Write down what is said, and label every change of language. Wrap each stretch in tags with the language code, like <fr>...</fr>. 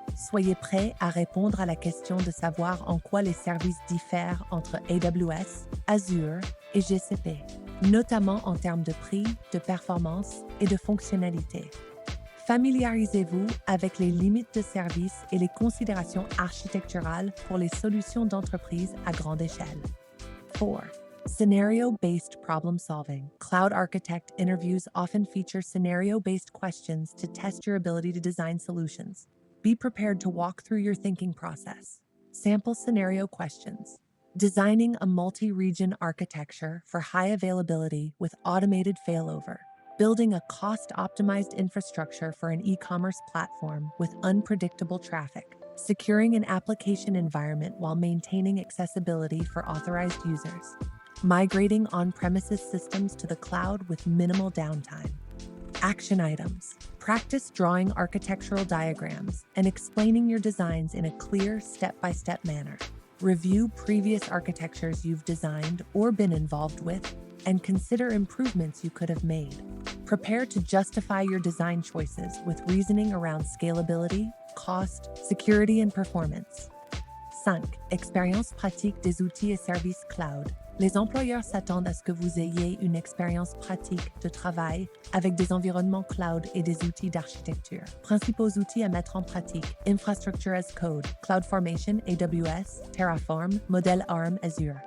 <fr>Soyez prêt à répondre à la question de savoir en quoi les services diffèrent entre AWS, Azure et GCP, notamment en termes de prix, de performance et de fonctionnalité. Familiarisez-vous avec les limites de service et les considérations architecturales pour les solutions d'entreprise à grande échelle. 4.</fr> <en>Scenario-based problem solving. Cloud architect interviews often feature scenario-based questions to test your ability to design solutions. Be prepared to walk through your thinking process. Sample scenario questions. Designing a multi-region architecture for high availability with automated failover. Building a cost-optimized infrastructure for an e-commerce platform with unpredictable traffic. Securing an application environment while maintaining accessibility for authorized users. Migrating on-premises systems to the cloud with minimal downtime. Action items. Practice drawing architectural diagrams and explaining your designs in a clear step-by-step manner. Review previous architectures you've designed or been involved with and consider improvements you could have made. Prepare to justify your design choices with reasoning around scalability, cost, security, and performance. 5.</en> <fr>Expérience pratique des outils et services cloud. Les employeurs s'attendent à ce que vous ayez une expérience pratique de travail avec des environnements cloud et des outils d'architecture. Principaux outils à mettre en pratique: Infrastructure as Code, CloudFormation, AWS, Terraform, Model ARM, Azure.</fr>